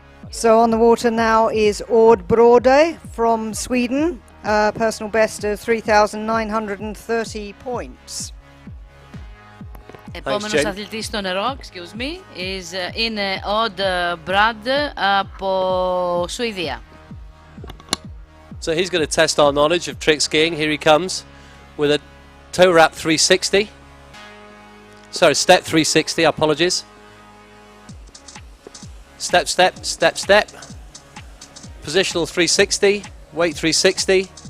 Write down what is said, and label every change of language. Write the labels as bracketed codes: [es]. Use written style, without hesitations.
[en] So on the water now is Ord Brode from Sweden, personal best of 3,930 points. [el] Επόμενος αθλητής στο νερό, [en] excuse me, [el] είναι Odd Brad από Σουηδία. [en] So he's going to test our knowledge of trick skiing. Here he comes with a toe wrap 360. Sorry, step 360, apologies. Step, step, step, step. Positional 360, weight 360.